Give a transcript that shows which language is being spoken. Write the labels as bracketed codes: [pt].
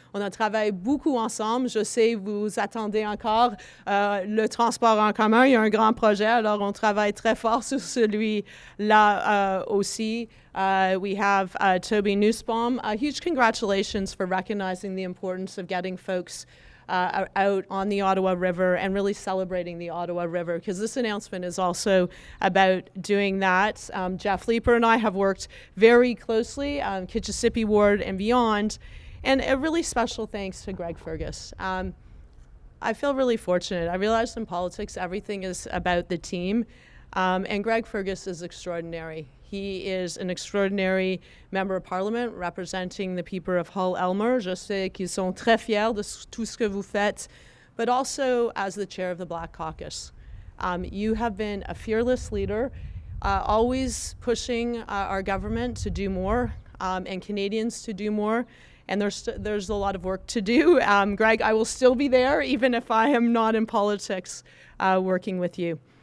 [fr] On a travaillé beaucoup ensemble. Je sais, vous attendez encore le transport en commun. Il y a un grand projet, alors on travaille très fort sur celui-là aussi. [en] We have Toby Nussbaum. Huge congratulations for recognizing the importance of getting folks out on the Ottawa River and really celebrating the Ottawa River, because this announcement is also about doing that. Jeff Leeper and I have worked very closely on Kitchissippi Ward and beyond, and a really special thanks to Greg Fergus. I feel really fortunate. I realize in politics everything is about the team, and Greg Fergus is extraordinary. He is an extraordinary member of Parliament representing the people of Hull-Aylmer. [fr] Je sais qu'ils sont très fiers de tout ce que vous faites, [en] but also as the chair of the Black Caucus. You have been a fearless leader, always pushing our government to do more and Canadians to do more. And there's a lot of work to do. Greg, I will still be there, even if I am not in politics, working with you.